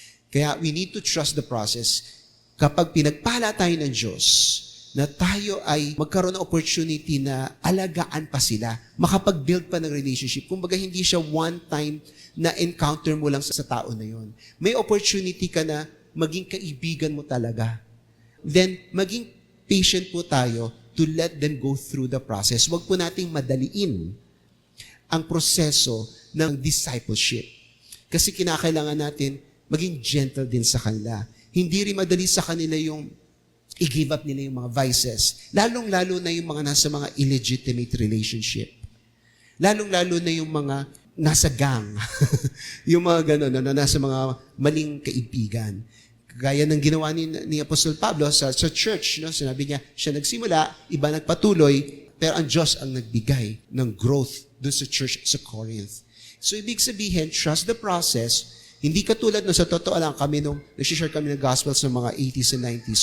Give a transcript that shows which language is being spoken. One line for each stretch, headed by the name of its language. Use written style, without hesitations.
English: Kaya we need to trust the process.
Filipino: Kapag pinagpala tayo ng Diyos, na tayo ay magkaroon ng opportunity na alagaan pa sila, makapag-build pa ng relationship. Kumbaga, hindi siya one-time na encounter mo lang sa tao na yun. May opportunity ka na maging kaibigan mo talaga.
English: Then,
Filipino: maging patient po tayo
English: to let them go through the process.
Filipino: Huwag po nating madaliin ang proseso ng discipleship. Kasi kinakailangan natin maging gentle din sa kanila. Hindi rin madali sa kanila yung i-give up nila yung mga vices. Lalong-lalo na yung mga nasa mga illegitimate relationship. Lalong-lalo na yung mga nasa gang. Yung mga gano'n, na nasa mga maling kaibigan. Gaya ng ginawa ni Apostol Pablo sa church. No? Sinabi niya, siya nagsimula, iba nagpatuloy, pero ang Diyos ang nagbigay ng growth doon sa church sa Corinth.
English: So,
Filipino: ibig sabihin,
English: trust the process.
Filipino: Hindi katulad no, sa totoo lang kami nung nag-share kami ng gospel sa mga 80s and 90s.